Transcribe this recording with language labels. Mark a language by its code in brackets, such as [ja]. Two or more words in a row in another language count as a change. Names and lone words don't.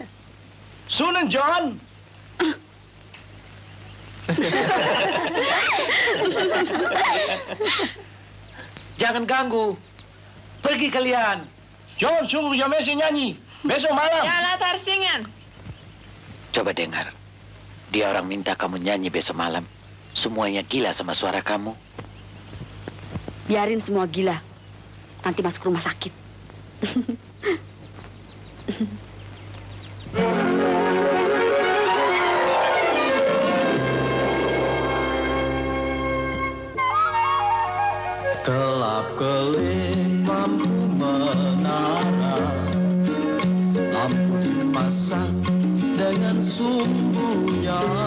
[nl] Zoenen, John. [id] Jangan ganggu. Pergi kalian. John, suruh Yamesi nyanyi. Besok malam. Ya, [nl] laat haar zingen. [id] Coba dengar. Dia orang minta kamu nyanyi besok malam. Semuanya gila sama suara kamu. Biarin semua gila. Nanti masuk rumah sakit. Kelap-kelip lampu menara, lampu dipasang dengan sungguhnya.